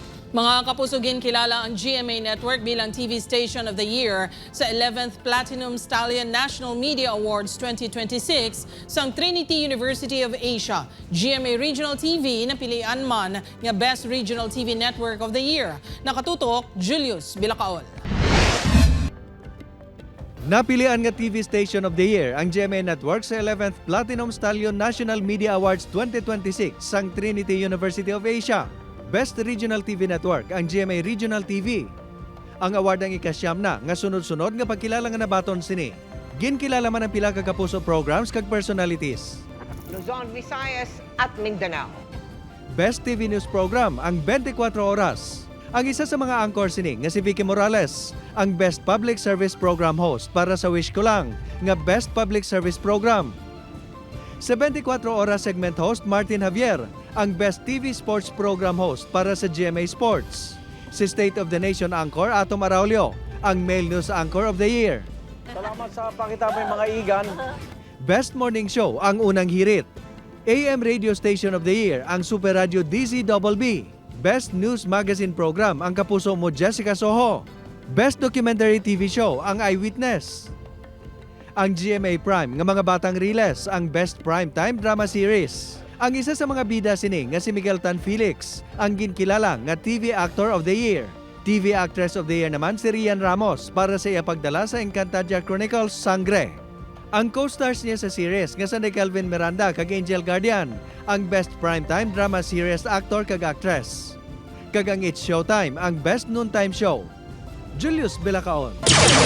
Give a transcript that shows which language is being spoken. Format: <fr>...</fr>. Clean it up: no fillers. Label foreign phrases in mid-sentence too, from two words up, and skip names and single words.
<hil>Mga kapusugin, kilala ang GMA Network bilang TV Station of the Year sa 11th Platinum Stallion National Media Awards 2026 sa Trinity University of Asia. GMA Regional TV napilian man nga Best Regional TV Network of the Year. Nakatutok, Julius Bilacaol. Napilian nga TV Station of the Year ang GMA Network sa 11th Platinum Stallion National Media Awards 2026 sa Trinity University of Asia. Best Regional TV Network ang GMA Regional TV. Ang award ang ikasyam na nga sunod-sunod nga pagkilala nga nabaton sini. Ginkilala man ang pila ka kapuso programs kag personalities. Luzon, Visayas at Mindanao. Best TV News Program ang 24 Oras. Ang isa sa mga anchor sini nga si Vicky Morales, ang Best Public Service Program host para sa Wish Ko Lang nga Best Public Service Program. Sa 24 Oras segment host Martin Javier, ang Best TV Sports Program host para sa GMA Sports. Si State of the Nation anchor Atom Araulio, ang Male News Anchor of the Year. Salamat sa pakita mo mga igan. Best Morning Show ang unang hirit. AM Radio Station of the Year ang Super Radio DZBB. Best News Magazine Program ang kapuso mo Jessica Soho. Best Documentary TV Show ang Eyewitness. Ang GMA Prime nga mga batang riles ang Best Primetime Drama Series. Ang isa sa mga bida sini nga si Miguel Tan Felix ang ginkilala nga TV Actor of the Year. TV Actress of the Year naman si Rian Ramos para sa iya pagdala sa Encantadia Chronicles Sangre. Ang co-stars niya sa series nga si Kelvin Miranda kag Angel Guardian ang Best Primetime Drama Series Actor kag Actress. Kag ang It's Showtime ang Best Noontime Show. Julius Bilacaon.</hil>